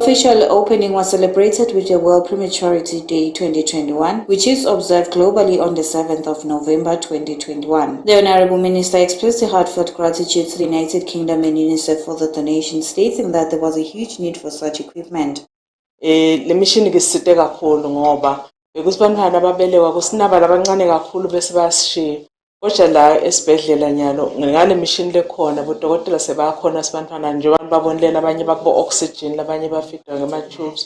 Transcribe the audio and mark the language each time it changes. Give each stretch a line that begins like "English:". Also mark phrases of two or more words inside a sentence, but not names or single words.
English: Official opening was celebrated with the World Prematurity Day 2021, which is observed globally on the 7th of November 2021. The Honourable Minister expressed a heartfelt gratitude to the United Kingdom and UNICEF for the donation, stating that there was a huge need for such equipment.
Swati: Le mission ngisite kakhulu ngoba bekusibantwana ababelekwa kusinaba labancane kakhulu bese bayasishiya kodwa la esibhedlela nyalo ngale mission lekhona bodokotela sebakhona sibantwana nje abantu babonelela abanye bakubo oxygen labanye bafidwa ngama tubes